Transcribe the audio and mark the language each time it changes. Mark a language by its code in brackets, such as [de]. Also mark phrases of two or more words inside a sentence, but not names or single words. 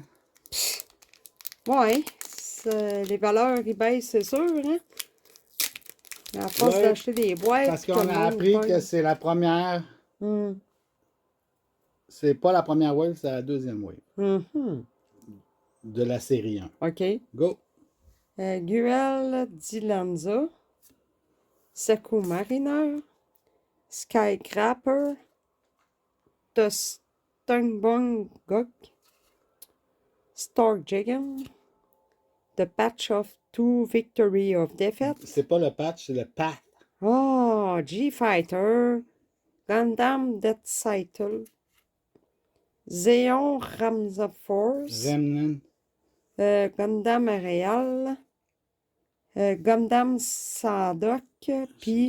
[fr] Ouais. Les valeurs, ils baissent, c'est sûr, hein? À force Ouais, d'acheter des boîtes. Parce puis qu'on que le a monde appris que paye. c'est la première. C'est pas la première wave, c'est la deuxième wave Mhm. de la série 1. OK. Go! Guel Dilanza. Seku Mariner. Skycrapper. The Stungbong Gok. Stark Jagan. The Patch of Two Victory of Defeat. C'est pas le patch, c'est le path. Oh, G-Fighter. Gundam Death Cycle. Zéon Ramza Force. Remnant. Gundam Aerial. Gundam Sadok. Puis,